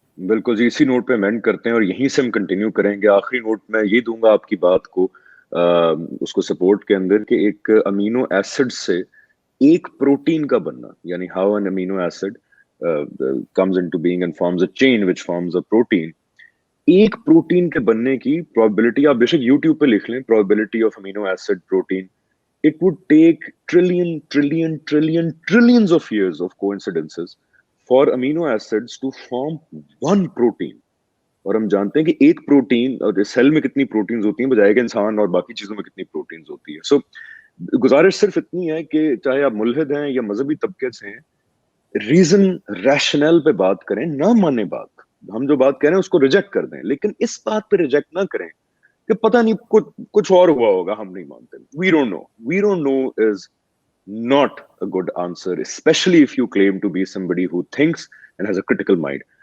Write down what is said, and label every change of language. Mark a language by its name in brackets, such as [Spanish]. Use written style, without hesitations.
[Urdu] بالکل جی, اسی نوٹ پہ مینڈ کرتے ہیں اور یہیں سے ہم کنٹینیو کریں گے. آخری نوٹ میں یہ دوں گا آپ کی بات کو, اس کو سپورٹ کے اندر, کہ ایک امینو ایسڈ سے ایک پروٹین کا بننا, یعنی [English] How an amino acid comes into being and forms a chain which forms a protein. [Urdu] ایک پروٹین کے بننے کی پروبیبلٹی آپ بے شک یوٹیوب پہ لکھ لیں, [English] probability of amino acid protein, it would take trillions of years of coincidences for amino acids to form one protein. [Urdu] اور ہم جانتے ہیں کہ ایک پروٹین, اور سیل میں کتنی پروٹینز ہوتی ہیں بجائے کہ انسان اور باقی چیزوں میں کتنی پروٹینز ہوتی ہے. سو گزارش صرف اتنی ہے کہ چاہے آپ ملحد ہیں یا مذہبی طبقے سے ہیں, ریزن ریشنل پہ بات کریں, نہ مانے بات, ہم جو بات کہہ رہے ہیں اس کو ریجیکٹ کر دیں, لیکن اس بات پہ ریجیکٹ نہ کریں کہ پتہ نہیں کچھ اور ہوا ہوگا, ہم نہیں مانتے. [English] We don't know is not a good answer, especially if you claim to be somebody who thinks and has a critical mind.